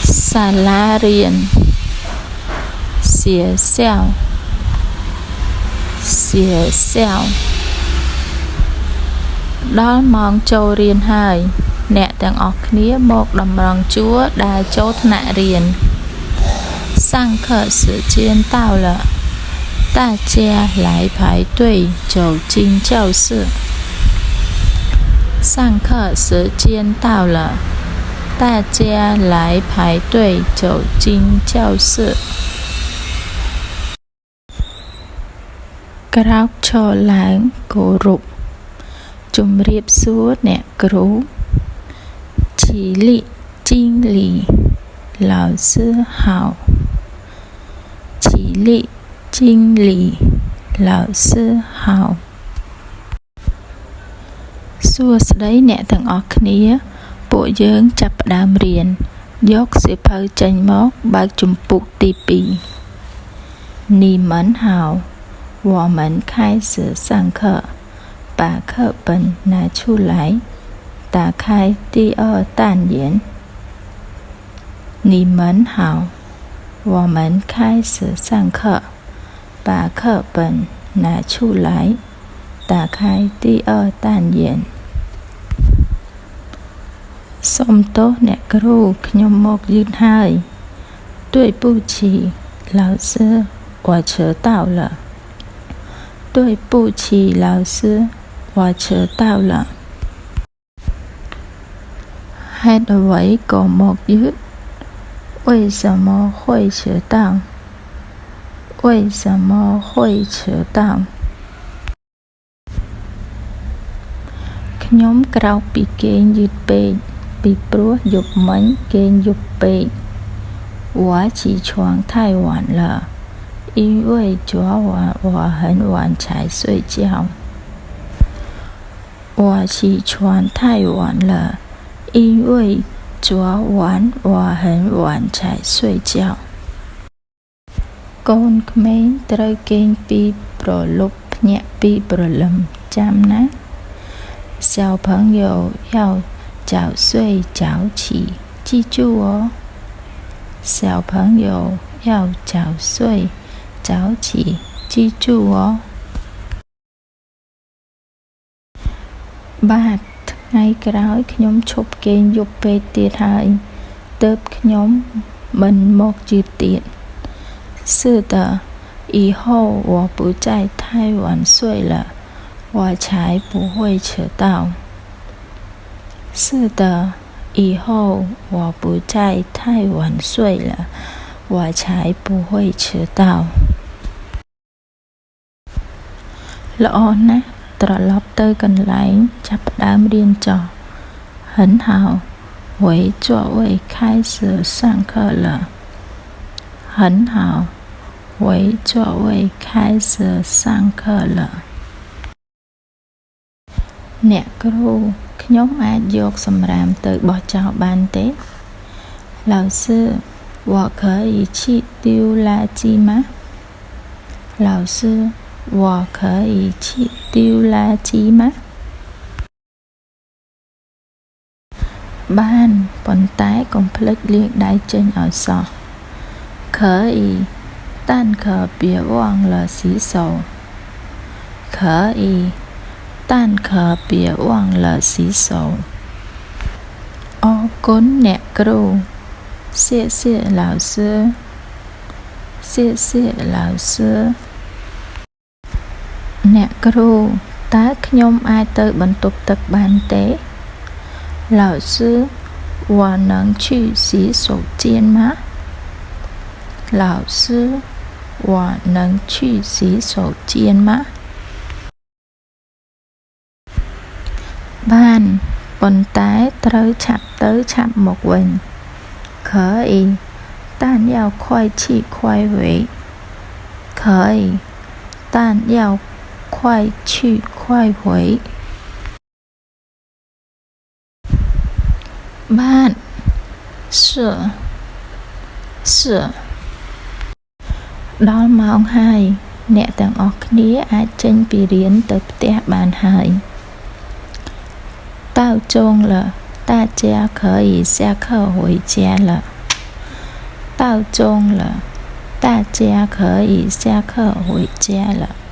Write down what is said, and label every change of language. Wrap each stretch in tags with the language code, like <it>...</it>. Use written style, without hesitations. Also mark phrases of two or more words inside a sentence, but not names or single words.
<km>សាលារៀន学校ដល់ម៉ោងចូលរៀនហើយអ្នកទាំងអស់គ្នាមកតម្រង់ជួរដើរចូលថ្នាក់រៀน</km> <zh>上课时间到了大家来排队走进教室上课时间到了大家来排队走进教室</zh> <km>ក្រោកឈរឡើងគោរពជំរាបសួរអ្នកគ្រូ</km> <zh>起立敬礼老师好起立敬礼老师好</zh> <km>សួស្តីអ្នកទាំងអស់គ្នាពួកយើងចាប់ផ្ដើមរៀនយកសៀវភៅចេញមកបើកជំពូកទី 2</km> <zh>你们好我们开始上课把课本拿出来打开第二单元你们好我们开始上课把课本拿出来打开第二单元</zh> <km>សូមទោសអ្នកគ្រូខ្ញុំមកយឺតហើយ</km> <zh>对不起老师我迟到了对不起老师我迟到了</zh> <km>ហេតុអ្វីក៏មកយឺត</km> <zh>为什么会迟到为什么会迟到</zh> <km>ខ្ញុំក្រោកពីគេងយឺតពេកពីព្រោះយប់មិញគេងយប់ពេក</km> <zh>我起床太晚了因为昨晚我很晚才睡觉我起床太晚了因为昨晚我很晚才睡觉</zh> <km>កូនក្មេងត្រូវគេងពីព្រលប់ភ្ញាក់ពីព្រលឹមចាំណា</km> <zh>小朋友要早睡早起记住哦小朋友要早睡早起记住哦</zh> <km>បាទថ្ងៃក្រោយខ្ញុំឈប់គេងយប់ពេកទៀតហើយទើបខ្ញុំមិនមកយឺតទៀត</km> <zh>是的以后我不再太晚睡了我才不会迟到是的以后我不再太晚睡了我才不会迟到</zh> <km>ល្អណាស់ត្រឡប់ទៅកន្លែងចាប់ផ្ដើមរៀនចុះ</km> <zh>很好回座位开始上课了很好回座位开始上课了</zh> <km>អ្នកគ្រូខ្ញុំអាចយកសម្រាមទៅបោះចោលបានទេ</km> <zh>老师我可以去丢垃圾吗老师我可以去丢垃圾吗</zh> <km>បានប៉ុន្តែកុំភ្លេចលាងដៃចេញឲ្យសោះ</km> <zh>可以但可别忘了洗手可以但可别忘了洗手</zh> <km>អរគុណអ្នកគ្រូ</km> <zh>谢谢老师谢谢老师</zh> <km>អ្នកគ្រូតើខ្ញុំអាចទៅបន្ទប់ទឹកបានទេ</km> <zh>老师我能去洗手间吗老师我能去洗手间吗</zh> <km>បានប៉ុន្តែត្រូវឆាប់ទៅឆាប់មកវិញ</km> <zh>可以但要快去快回可以但要快去快回 បាន是</zh> <km>ដល់ម៉ោងហើយអ្នកទាំងអស់គ្នាអាចចេញពីរៀនទៅផ្ទះបានហើយ</km> <zh>到中了大家可以下课回家了报钟了，大家可以下课回家了。</zh>